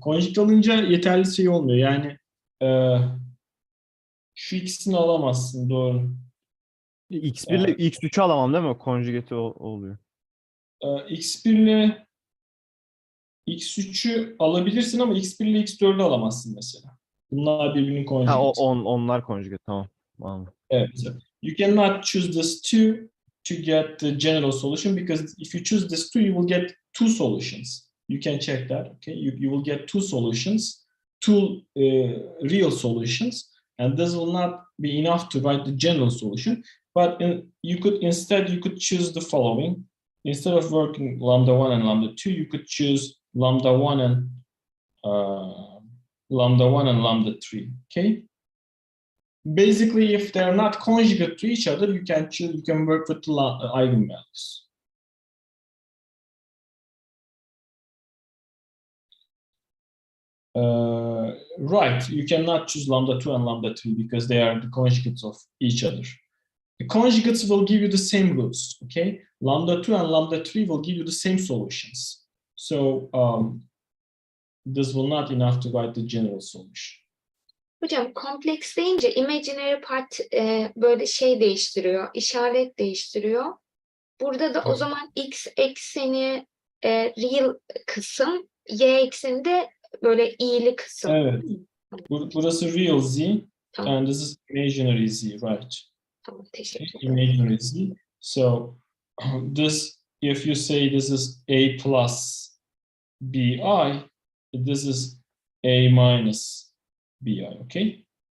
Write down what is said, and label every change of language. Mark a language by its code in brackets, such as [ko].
[tr] Conjugate alınca yeterli şey olmuyor. Yani e, şu ikisini alamazsın doğru. X1 ile X3'ü alamam değil mi? Conjugate oluyor. X1 ile X3'ü alabilirsin ama X1 ile X4'ü alamazsın mesela. Bunlar birbirinin Ha conjugate. onlar conjugate, tamam. Anladım. Evet. [en] You cannot choose this two to get the general solution because if you choose this two, you will get two solutions. You can check that. Okay, you will get two solutions, two real solutions, and this will not be enough to write the general solution. But you could choose the following. Instead of working lambda 1 and lambda 2, you could choose lambda 1 and lambda 3. Okay. Basically, if they're not conjugate to each other, you can work with the eigenvalues. Right, you cannot choose lambda 2 and lambda 3 because they are the conjugates of each other. The conjugates will give you the same roots, okay? Lambda 2 and lambda 3 will give you the same solutions. So this will not enough to write the general solution. [tr] Hocam kompleks deyince imaginary part böyle şey değiştiriyor, işaret değiştiriyor. Burada da o zaman x ekseni real kısım, y ekseni de böyle i'li kısım. Evet. Burası real z, Tamam, [en] and this is imaginary z, right? [tr] tamam, teşekkür ederim. [en] Imaginary z. So this, if you say this is a plus bi, this is a minus bi, okay?